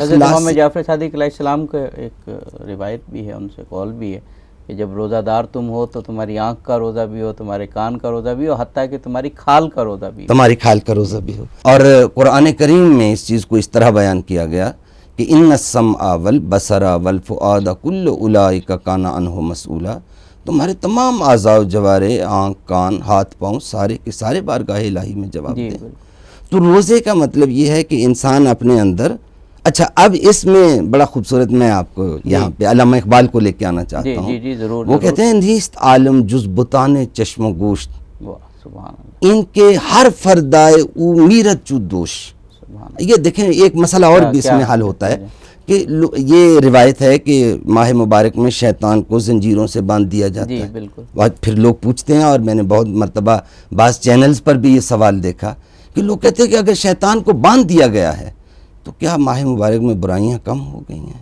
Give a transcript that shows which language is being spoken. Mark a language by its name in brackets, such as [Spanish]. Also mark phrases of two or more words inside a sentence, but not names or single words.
[Urdu] اخلاص امام جعفر صادق علیہ السلام کا ایک روایت بھی ہے، ان سے قول بھی ہے کہ جب روزہ دار تم ہو تو تمہاری آنکھ کا روزہ بھی ہو، تمہارے کان کا روزہ بھی ہو، حتیٰ کہ تمہاری کھال کا روزہ بھی ہو، تمہاری کھال کا روزہ بھی ہو۔ اور قرآن کریم میں اس چیز کو اس طرح بیان کیا گیا کہ [Arabic] ان السمع والبصر والفؤاد کل اولئک کان عنہ مسئولا، [Urdu] تمہارے تمام اعضاء و جوارح، آنکھ، کان، ہاتھ، پاؤں، سارے کے سارے بارگاہ الہی میں جواب دیں۔ تو روزے کا مطلب یہ ہے کہ انسان اپنے اندر، اچھا اب اس میں بڑا خوبصورت میں آپ کو یہاں پہ علامہ اقبال کو لے کے آنا چاہتا ہوں۔ وہ کہتے ہیں [Persian] نیست عالم جز بتان چشم و گوشت، ان کے ہر فردائے او میرت چو دوش۔ [Urdu] یہ دیکھیں ایک مسئلہ اور بھی اس میں حل ہوتا ہے کہ یہ روایت ہے کہ ماہ مبارک میں شیطان کو زنجیروں سے باندھ دیا جاتا ہے۔ پھر لوگ پوچھتے ہیں، اور میں نے بہت مرتبہ بعض چینلز پر بھی یہ سوال دیکھا کہ لوگ کہتے ہیں کہ اگر شیطان کو باندھ دیا گیا ہے تو کیا ماہ مبارک میں برائیاں کم ہو گئی ہیں؟